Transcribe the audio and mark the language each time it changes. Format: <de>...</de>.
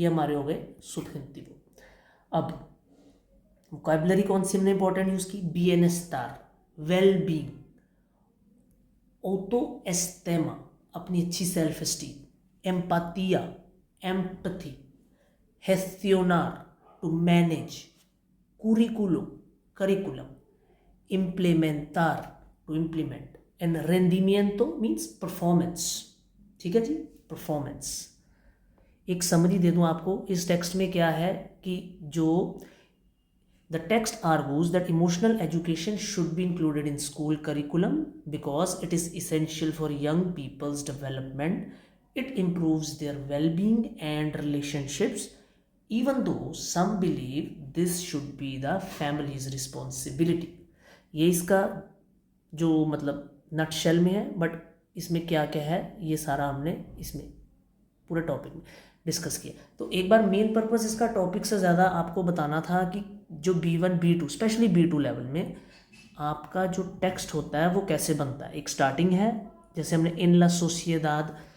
<hi>ये हमारे हो गए सुबहुंतिवो। अब वोकैबुलरी कौन सी हमने इंपॉर्टेंट यूज की, बीएनएसटार, वेल बीइंग, ऑटो एस्टेमा, अपनी अच्छी self esteem, एम्पातिया, empathy, gestionar, to manage, curriculum, implementar, to implement, and rendimiento means performance, ठीक है जी, परफॉर्मेंस। एक समरी दे दूं आपको, इस टेक्स्ट में क्या है कि जो</hi> <en>the text argues that emotional education should be included in school curriculum because it is essential for young people's development. It improves their well-being and relationships, even though some believe this should be the family's responsibility.</en> <hi>ये इसका जो मतलब nutshell में है, but इसमें क्या क्या है ये सारा हमने इसमें पूरे टॉपिक में डिस्कस किया। तो एक बार मेन पर्पस इसका टॉपिक से ज़्यादा आपको बताना था कि जो B1 B2 specially B2 level में आपका जो टेक्स्ट होता है वो कैसे बनता है। एक स्टार्टिंग है, जैसे हमने इन ला सोसिएदाद,</hi>